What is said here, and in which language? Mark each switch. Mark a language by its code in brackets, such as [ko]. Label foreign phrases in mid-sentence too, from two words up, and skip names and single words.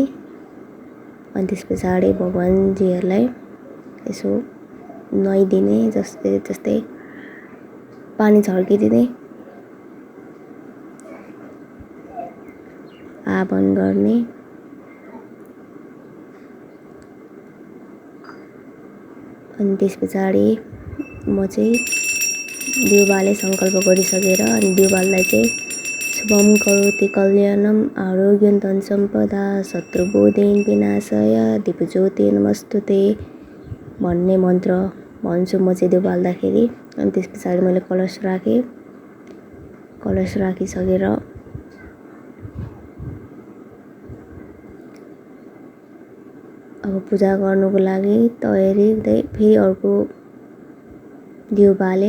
[ne] अनि त्यस पछाडि भगवान्जीहरूलाई यसो नुहाइदिने, जस्तै पानी छर्किदिने, आह्वान गर्ने। अनि त्यस पछाडि म चाहिँ दियो बाले सङ्कल्प गरिसकेर अनि दियो बाल्दा चाहिँ [sa] शुभम करोति कल्याणम आरोग्यं धन सम्पदा शत्रुबुद्धिं विनाशाय दिव्यज्योति नमस्तुते [ne] भन्ने मन्त्र भन्छु म चाहिँ दियो बाल्दाखेरि। अनि त्यस पछाडि मैले कलश राखेँ। कलश राखिसकेर अब पूजा गर्नुको लागि तयारी हुँदै फेरि अर्को दियो बाले।